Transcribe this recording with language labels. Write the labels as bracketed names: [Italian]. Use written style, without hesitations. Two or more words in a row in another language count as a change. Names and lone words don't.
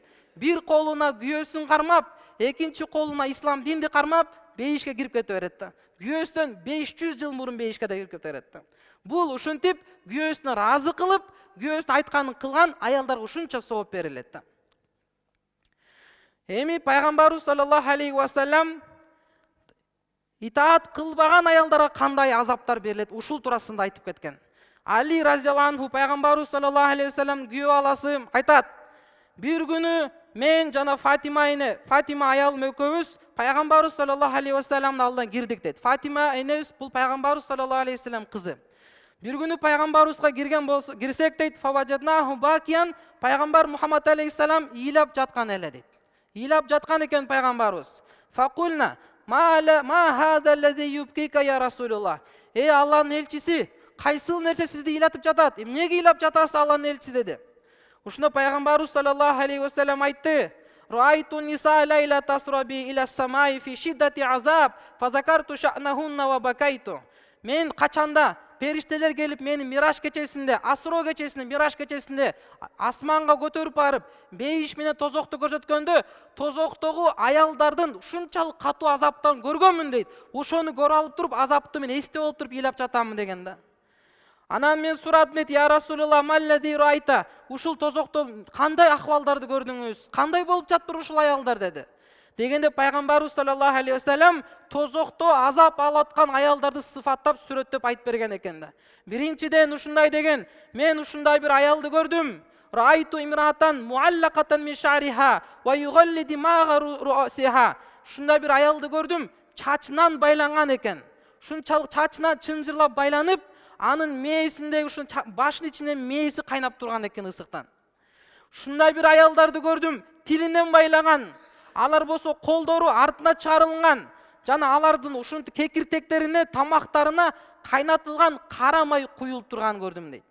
[Kyrgyz] Bir колуна күйөөсүн кармап, экинчи колуна ислам динди кармап, бейишке кирип кете берет да. Күйөөсүнөн 500 жыл мурун бейишке да кирип кете берет да. Бул ушинтип күйөөсүнө разы кылып, күйөөсүнүн айтканын кылган аялдарга ушунча сооп берилет да. Эми пайгамбарыбыз [Arabic] صلى الله عليه وسلم [Kyrgyz] итаат кылбаган аялдарга кандай азаптар берилет, ушул туурасында айтып кеткен. Али разияллаху анху пайгамбарыбыз [Arabic] صلى الله عليه وسلم [Kyrgyz] күйөө аласы айтат: "Bir күнү мен жана Фатима аялым экөөбүз пайгамбарыбыз [Arabic] صلى الله عليه وسلم [Kyrgyz] алдына кирдик" дейт. Фатима энебиз бул пайгамбарыбыз [Arabic] صلى الله عليه وسلم [Kyrgyz] кызы. Bir күнү пайгамбарыбызга кирсек дейт, [Arabic] فوجدناه باكيا, [Kyrgyz] пайгамбар Мухаммад алейхиссалам ыйлап жаткан эле дейт. Ыйлап жаткан экен пайгамбарыбыз. [Arabic] فقلنا ما هذا الذي يبكيك يا رسول الله. [Kyrgyz] Эй Аллахтын элчиси, кайсыл нерсе сизди ыйлатып жатат? Эмнеге ыйлап жатасыз Аллахтын элчиси деди. Ушуна пайгамбарыбыз [Arabic] صلى الله عليه وسلم айтты: "رأيت نساء ليلة أسري بي إلى السماء في شدة عذاب فذكرت شأنهن وبكيت." [Kyrgyz] Мен качанда периштелер келип мени Мираж кечесинде, Асро кечесинде, Мираж кечесинде асманга көтөрүп барып, бейиш менен тозокту көрсөткөндө, тозоктогу аялдардын ушунчалык катуу азаптан көргөнмүн дейт. Ошону көрүп алып туруп, азапты мен эстеп алып туруп ыйлап жатамын деген да. Анан мен сурадым дейт: [Arabic] "يا رسول الله ما الذي رأيت?" [Kyrgyz] Ушул тозокто кандай акыбалдарды көрдүңүз? Кандай болуп жаттыр ушул аялдар деди. Дегенде пайгамбарыбыз [Arabic] صلى الله عليه وسلم [Kyrgyz] тозокто азап алып аткан аялдарды сыфаттап сүрөттөп айтып берген экен да. Биринчиден ушундай деген: "Мен ушундай бир аялды көрдүм. [Arabic] رأيت امرأة معلقة من شعرها ويغلي دماغ رأسها." [Kyrgyz] Ушундай бир аялды көрдүм, чачынан байланган экен. Ушунчалык чачынан чынжырлап байланып, анын мээсиндеги ушун башынын ичинен мээси кайнап турган экен ысыктан. Ушундай бир аялдарды көрдүм, тилинен байлаган. Алар болсо колдору артына чарылган, жана алардын ушунтип кекиртектерине, тамактарына кайнатылган кара май куюлуп турган көрдүм дейт.